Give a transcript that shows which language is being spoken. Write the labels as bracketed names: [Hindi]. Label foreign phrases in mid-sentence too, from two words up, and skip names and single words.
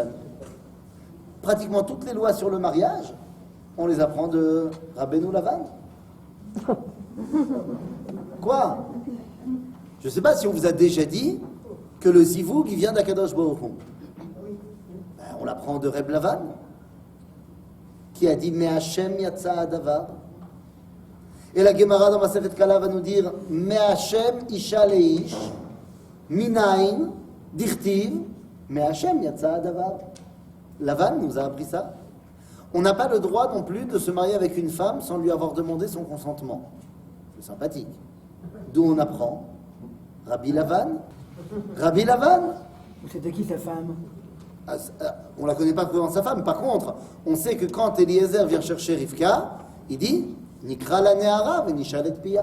[French] Pratiquement toutes les lois sur le mariage, on les apprend de Rabbeinu Lavan. Quoi? Je ne sais pas si on vous a déjà dit que le zivoug, il vient d'Akadosh Baruch Hu. Ben, on l'apprend de Reb Lavan, qui a dit « [Hebrew] מה' יצא הדבר ». [French] Et la Gemara dans Masechet Kala va nous dire « [Hebrew] מה' אשה לאיש, מנין, דכתיב, מה' יצא הדבר ». [French] Lavan nous a appris ça. On n'a pas le droit non plus de se marier avec une femme sans lui avoir demandé son consentement. C'est sympathique. D'où on apprend Rabbi Lavan. Rabbi Lavan. C'était qui sa femme? On la connaît pas comment sa femme. Par contre, on sait que quand Eliezer vient chercher Rivka, il dit [Hebrew] נקרא לנערה ונשאלה פיה.